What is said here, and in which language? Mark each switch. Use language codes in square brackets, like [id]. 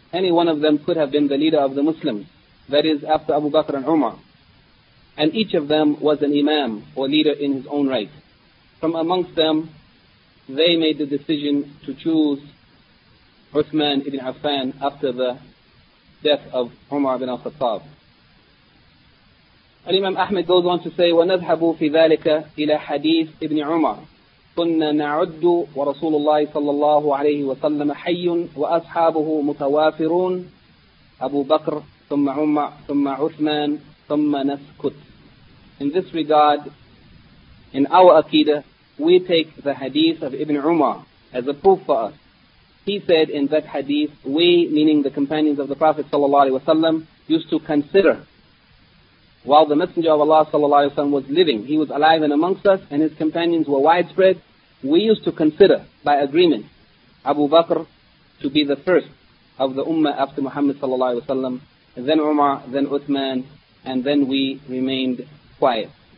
[en] Any one of them could have been the leader of the Muslims, that is after Abu Bakr and Umar. And each of them was an Imam or leader in his own right. From amongst them, they made the decision to choose Uthman ibn Affan after the death of Umar ibn al-Khattab. Al-Imam Ahmed goes on to say, [ar] وَنَذْحَبُوا فِي ذَلِكَ إِلَى حَدِيثِ إِبْنِ عُمَرِ كُنَّا نَعُدُّ وَرَسُولُ اللَّهِ صَلَّى اللَّهُ عَلَيْهِ وَسَلَّمَ حَيٌّ وَأَصْحَابُهُ مُتَوَافِرُونَ أبو بكر ثم عمر ثم عثمان ثم نسكت. [en] In this regard, in our Aqidah, we take the hadith of Ibn Umar as a proof for us. He said in that hadith, we, meaning the companions of the Prophet sallallahu alayhi wa sallam, used to consider while the Messenger of Allah sallallahu alayhi wa sallam was living, he was alive and amongst us, and his companions were widespread, we used to consider by agreement Abu Bakr to be the first of the Ummah after Muhammad sallallahu alayhi wa sallam, then Umar, then Uthman, and then we remained quiet.